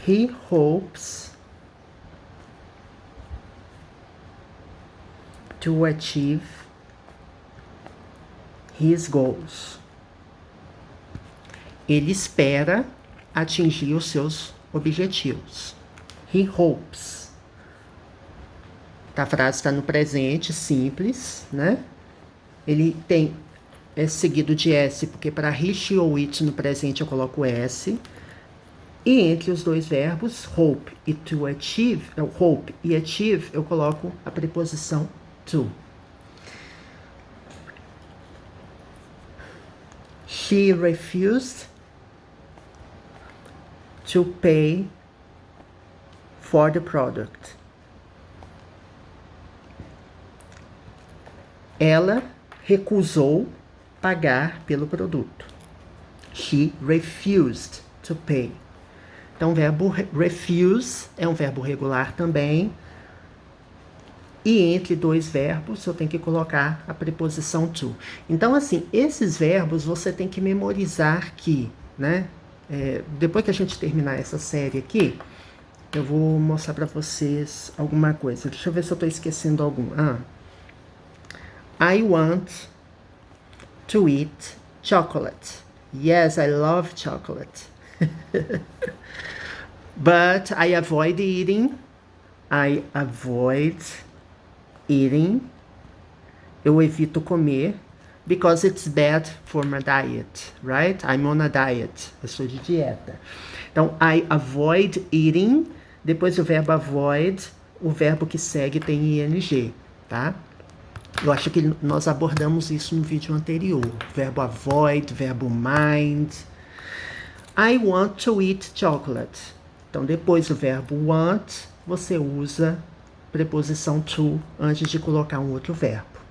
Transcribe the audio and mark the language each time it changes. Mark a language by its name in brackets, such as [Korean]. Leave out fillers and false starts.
[English] He hopes to achieve his goals. [Portuguese] Ele espera atingir os seus objetivos. [English] He hopes. [Portuguese] A frase está no presente, simples, né? Ele é seguido de S, porque para he, she ou it no presente eu coloco S. E entre os dois verbos, hope e to achieve, hope e achieve, eu coloco a preposição to. [English] She refused to pay for the product. [Portuguese] Ela recusou pagar pelo produto. [English] She refused to pay. [Portuguese] Então, o verbo refuse é um verbo regular também. E entre dois verbos, eu tenho que colocar a preposição to. Então, assim, esses verbos você tem que memorizar aqui, né? Depois que a gente terminar essa série aqui, eu vou mostrar para vocês alguma coisa. Deixa eu ver se eu estou esquecendo algum. [English] I want to eat chocolate. Yes, I love chocolate. But I avoid eating. I avoid eating. [Portuguese] Eu evito comer. [English] Because it's bad for my diet, right? I'm on a diet. [Portuguese] Eu sou de dieta. Então, [English] I avoid eating. [Portuguese] Depois o verbo avoid, o verbo que segue tem ing, tá? Eu acho que nós abordamos isso no vídeo anterior. Verbo avoid, verbo mind. [English] I want to eat chocolate. [Portuguese] Então, depois do verbo want, você usa preposição to antes de colocar um outro verbo.